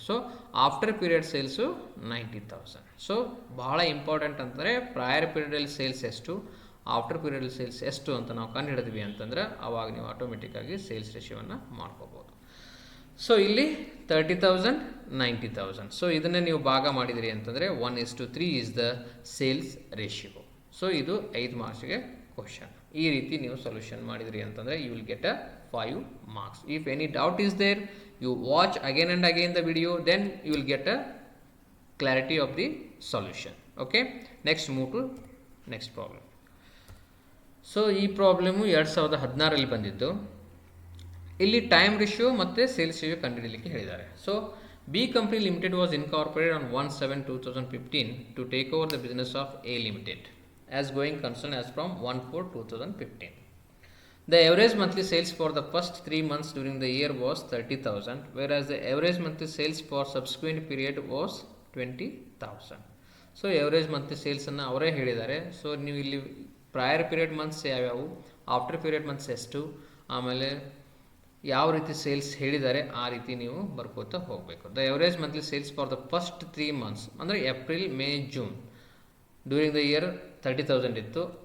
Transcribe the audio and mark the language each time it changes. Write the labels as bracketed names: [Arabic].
[Kannada] So after period sales 90,000. So ಬಹಳ important ಅಂತಂದರೆ prior ಪೀರಿಯಡಲ್ಲಿ sales ಎಷ್ಟು, ಆಫ್ಟರ್ ಪೀರಿಯಡಲ್ಲಿ ಸೇಲ್ಸ್ ಎಷ್ಟು ಅಂತ ನಾವು ಕಂಡು ಹಿಡಿದ್ವಿ ಅಂತಂದರೆ ಅವಾಗ ನೀವು ಆಟೋಮೆಟಿಕ್ಕಾಗಿ ಸೇಲ್ಸ್ ರೇಷಿಯೋವನ್ನು ಮಾಡ್ಕೋಬೋದು. ಸೊ ಇಲ್ಲಿ 30,000, 90,000. ಸೊ ಇದನ್ನೇ ನೀವು ಭಾಗ ಮಾಡಿದಿರಿ ಅಂತಂದರೆ 1:3 [English] Is the sales ratio. [Kannada] So ಇದು 5 ಮಾರ್ಕ್ಸ್ಗೆ ಕ್ವಶನ್. ಈ ರೀತಿ ನೀವು ಸೊಲ್ಯೂಷನ್ ಮಾಡಿದ್ರಿ ಅಂತಂದರೆ [English] You will get a 5 marks. If any doubt is there, you watch again and again the video, then you will get a clarity of the solution. Okay, next move to next problem. [Kannada] So ಈ problem 2016ರಲ್ಲಿ ಬಂದಿದ್ದು. ಇಲ್ಲಿ time ratio ಮತ್ತು sales ratio ಕಂಡುಹಿಡಿಯಲಿಕ್ಕೆ ಹೇಳಿದ್ದಾರೆ. [English] So B company limited was incorporated on 1/7/2015 to take over the business of A limited as going concern as from 1/4/2015. The average monthly sales for the first 3 months during the year was 30,000, whereas the average monthly sales for subsequent period was 20,000. So average monthly sales [Kannada] ಅನ್ನು ಅವರೇ ಹೇಳಿದ್ದಾರೆ. So ನೀವು ಇಲ್ಲಿ prior period months ಯಾವ್ಯಾವು, after period months ಎಷ್ಟು, ಆಮೇಲೆ ಯಾವ ರೀತಿ ಸೇಲ್ಸ್ ಹೇಳಿದ್ದಾರೆ ಆ ರೀತಿ ನೀವು ಬರ್ಕೋತಾ ಹೋಗಬೇಕು. [English] the average monthly sales for the first 3 months [Kannada] ಅಂದರೆ April, May, June [English] During the year 30,000 ಇತ್ತು.